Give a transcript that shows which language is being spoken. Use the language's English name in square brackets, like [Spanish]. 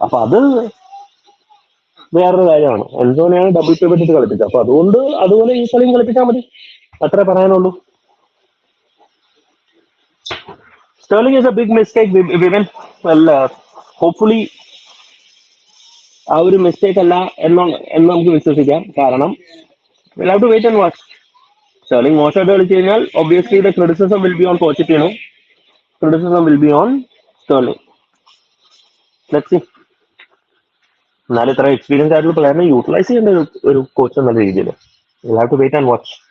[Malayalam] അപ്പൊ അത് വേറൊരു കാര്യമാണ്. എന്തോനെയാണ് ഡബിൾ പിവറ്റ് ഇട്ട് കളിപ്പിച്ചത്. അപ്പൊ അതുകൊണ്ട് അതുപോലെ ഈ കളിയും കളിപ്പിച്ചാൽ മതി, അത്രേ പറയാനുള്ളൂ. [English] Sterling is a big mistake given. Well, hopefully [Malayalam] ആ ഒരു മിസ്റ്റേക്ക് അല്ല എന്ന് നമുക്ക് വിശ്വസിക്കാം. [English] കാരണം we'll have to wait and watch. [Malayalam] Sterling മോശമായിട്ട് കളിച്ചു കഴിഞ്ഞാൽ [English] Obviously the criticism will be on Pochettino, criticism will be on Sterling. Let's see. [Malayalam] എന്നാലും ഇത്ര എക്സ്പീരിയൻസ് ആയിട്ടുള്ള പ്ലെയറിനെ യൂട്ടിലൈസ് ചെയ്യേണ്ട ഒരു കോച്ച് എന്നുള്ള രീതിയിൽ [English] we'll have to wait and watch.